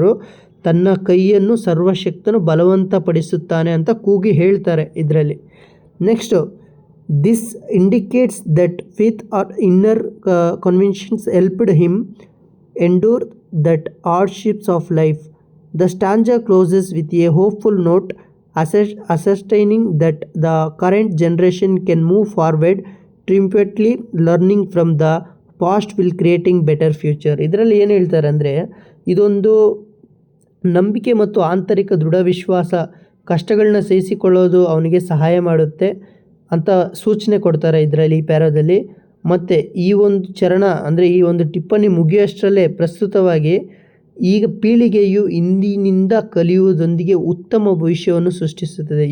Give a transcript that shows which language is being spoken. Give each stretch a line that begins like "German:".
Kannada: ಅವರು ತನ್ನ ಕೈಯನ್ನು ಸರ್ವಶಕ್ತನು ಬಲವಂತಪಡಿಸುತ್ತಾನೆ ಅಂತ ಕೂಗಿ ಹೇಳ್ತಾರೆ ಇದರಲ್ಲಿ.
English: Next, this indicates that faith or inner convictions helped him endure that hardships of life. The stanza closes with a hopeful note, ascertaining that the current generation can move forward triumphantly, learning from the past will creating better future.
Kannada: ಇದರಲ್ಲಿ ಏನು ಹೇಳ್ತಾರೆ ಅಂದರೆ, ಇದೊಂದು ನಂಬಿಕೆ ಮತ್ತು ಆಂತರಿಕ ದೃಢ ವಿಶ್ವಾಸ, ಕಷ್ಟಗಳನ್ನ ಸಹಿಸಿಕೊಳ್ಳೋದು ಅವನಿಗೆ ಸಹಾಯ ಮಾಡುತ್ತೆ ಅಂತ ಸೂಚನೆ ಕೊಡ್ತಾರೆ ಇದರಲ್ಲಿ, ಈ ಪ್ಯಾರಾದಲ್ಲಿ. ಮತ್ತು ಈ ಒಂದು ಚರಣ ಅಂದರೆ ಈ ಒಂದು ಟಿಪ್ಪಣಿ ಮುಗಿಯೋಷ್ಟರಲ್ಲೇ ಪ್ರಸ್ತುತವಾಗಿ ಈಗ ಪೀಳಿಗೆಯು ಇಂದಿನಿಂದ ಕಲಿಯುವುದೊಂದಿಗೆ ಉತ್ತಮ ಭವಿಷ್ಯವನ್ನು ಸೃಷ್ಟಿಸುತ್ತದೆ.